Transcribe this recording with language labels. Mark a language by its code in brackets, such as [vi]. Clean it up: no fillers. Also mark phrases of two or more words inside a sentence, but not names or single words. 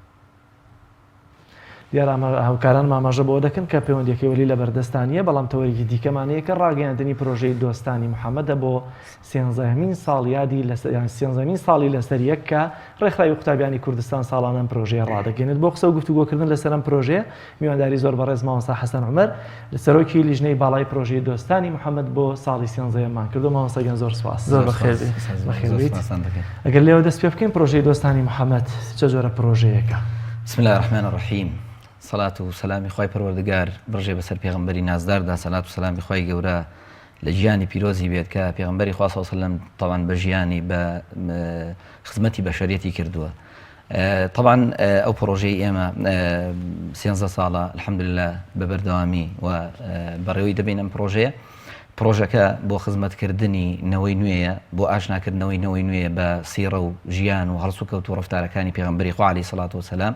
[ckb] دیارە هاوکاران ماماژە بۆ دەکەن کە پەیوەندیەکەی وەلی لە بەردەستانیە بەڵام تەوەریکی دیکەمانەیە کە ڕاگەیاندنی پرۆژەی دۆستانی محەممەدە بۆ 13مین ساڵی لەسەر یەک کە ڕێکخراوی قوتابیانی کوردستان ساڵانە پرۆژەیە ڕادەگەێنێت بۆ قسە و گفتوگۆکردن لەسەرم پرۆژێ میوانداری زۆر بەڕێز مامۆستا حەسەن عومەر لە سەرۆکی لیژنەی باڵای پرۆژەی دۆستانی محەممەد بۆ ساڵی 13مان کردو مامۆستاگەن زۆر سپاس. زۆر بەخێربیت. ئەگەر لێوە دەست پێ بکەین پرۆژەی دۆستانی محەممەد چه جۆرە پرۆژەیەکە؟ [ar] بسم الله الرحمن الرحیم. [ckb] سەڵات و سەلامی خوای پەروەردگار بڕژێ بەسەر پێغەمبەری نازداردا سەلات و سەلامی خوای گەورە لە ژیانی پیرۆزی بێت کە پێغەمبەری خوا [ar] صلی الله علیه و سلم [ckb] طبعا بە ژیانی بە خزمەتی بەشەریەتی کردووە. طبعا ئەو پرۆژەی ئێمە 13 ساڵە الحەمدولله بە بەردەوامی و بەڕێوەی دەبین ئەم پرۆژەکە بۆ خزمەتکردنی نەوەی نوێیە بۆ ئاشناکردنەوەی نەوەی نوێیە بە سیرە و ژیان و هەڵسو کەوت و ڕەفتارەکانی پێغەمبەری خوا [ar] عەلەیهی سەڵات وسەلام.